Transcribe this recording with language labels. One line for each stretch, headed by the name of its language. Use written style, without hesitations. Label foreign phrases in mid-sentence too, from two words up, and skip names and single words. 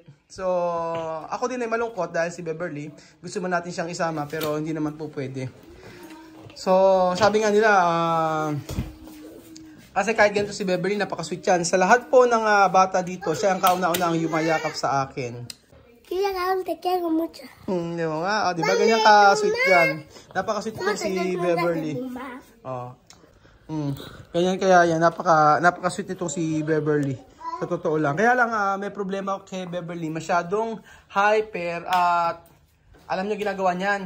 Filipino: So, ako din ay malungkot dahil si Beverly, gusto man natin siyang isama pero hindi naman po pwede. So, sabi nga nila, kasi kahit ganito si Beverly, napaka-sweet yan. Sa lahat po ng bata dito, siya ang kauna-una ang yumayakap sa akin.
Spanish: Kaya Raúl, te quiero mucho.
Filipino: Di ba nga? Di ba ganyan ka-sweet yan? Napaka-sweet po si Beverly. Ganyan kaya yan, napaka-sweet nito si Beverly. Sa totoo lang. Kaya lang may problema kay Beverly. Masyadong hyper at alam nyo ginagawa niyan.